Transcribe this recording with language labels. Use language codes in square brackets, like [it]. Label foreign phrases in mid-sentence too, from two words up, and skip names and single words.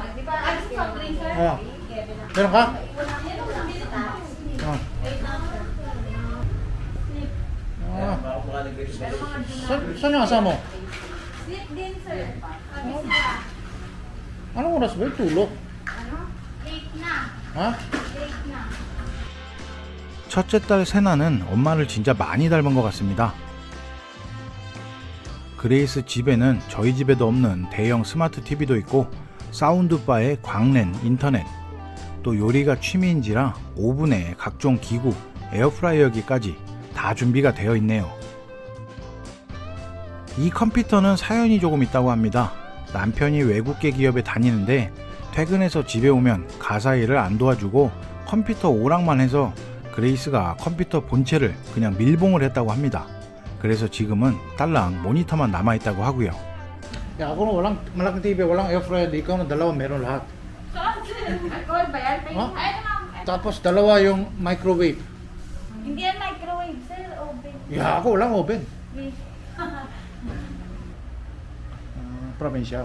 [tl] Meron ka? Saan yung asama mo? Sleep din, sir. Anong oras ba yung tulog? Late na. Ha? Late na. [ko] 첫째 딸 세나는 엄마를 진짜 많이 닮은 것 같습니다. 그레이스 집에는 저희 집에도 없는 대형 스마트 TV도 있고 사운드바에 광랜, 인터넷, 또 요리가 취미인지라 오븐에 각종 기구, 에어프라이어기까지 다 준비가 되어 있네요. 이 컴퓨터는 사연이 조금 있다고 합니다. 남편이 외국계 기업에 다니는데 퇴근해서 집에 오면 가사 일을 안 도와주고 컴퓨터 오락만 해서 그레이스가 컴퓨터 본체를 그냥 밀봉을 했다고 합니다. 그래서 지금은 딸랑 모니터만 남아있다고 하고요. [tl] Ya, ako nung walang malaking TV, walang [en] air fryer, [tl] ikaw na dalawa meron lahat. Alcohol ba yan? Ha? Ay, ma'am. Tapos dalawa yung microwave. Hindi yan microwave, sir. Oven. Ya, ako walang oven. Please. Probinsya.